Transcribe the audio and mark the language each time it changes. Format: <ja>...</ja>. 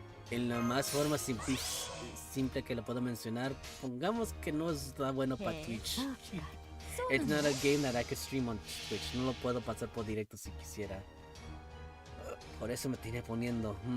<es>En la más forma simple que lo puedo mencionar, pongamos que no está bueno para Twitch.</es> <en>It's not a game that I can stream on Twitch.</en> <es>No lo puedo pasar por directo si quisiera. Por eso me tiene poniendo.</es>